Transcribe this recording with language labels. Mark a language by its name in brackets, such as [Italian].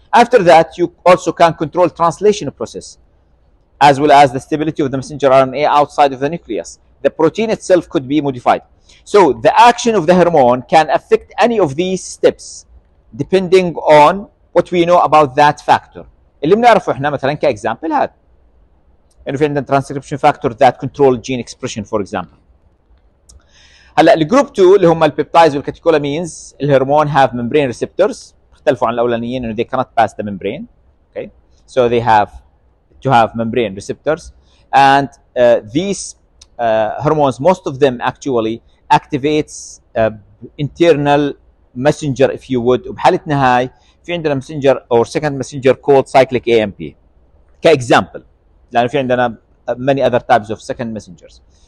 [English] After that you also can control translation process as well as the stability of the messenger RNA outside of the nucleus. The protein itself could be modified. So the action of the hormone can affect any of these steps depending on what we know about that factor. [Arabic] اللي بنعرفه احنا مثلا كاكزامبل هذا انه في عندنا [English] transcription factor that control gene expression for example. [Arabic] هلا الجروب 2 اللي هم البيبتايدز والكاتيكولامينز الهرمون [English] have membrane receptors [Arabic] اختلفوا عن الاولانيين انه [English] they cannot pass the membrane. Okay, so they have to have membrane receptors and these hormones most of them actually activates internal messenger if you would. [Arabic] وبحالتنا هاي في عندنا [English] messenger or second messenger called cyclic AMP [Arabic] كاكزامبل لانه في عندنا [English] many other types of second messengers.